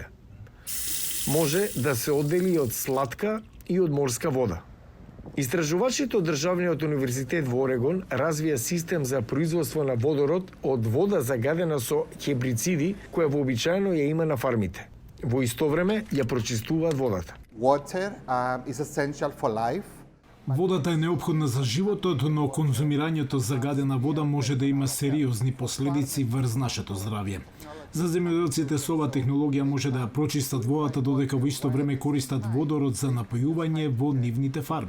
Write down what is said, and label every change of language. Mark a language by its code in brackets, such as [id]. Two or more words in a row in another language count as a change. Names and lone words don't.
[mk] Може да се оддели од сладка и од морска вода. Истражувачите од Државниот универзитет во Орегон развија систем за производство на водород од вода загадена со хербициди која вообичаено ја има на фармите. Во исто време ја прочистуваат водата. [en] Water is essential for life. [mk] Водата е неопходна за животот, но конзумирањето загадена вода може да има сериозни последици врз нашето здравје. За земјоделците со оваа технологија може да ја прочистат водата додека во исто време користат водород за напојување во нивните фарми.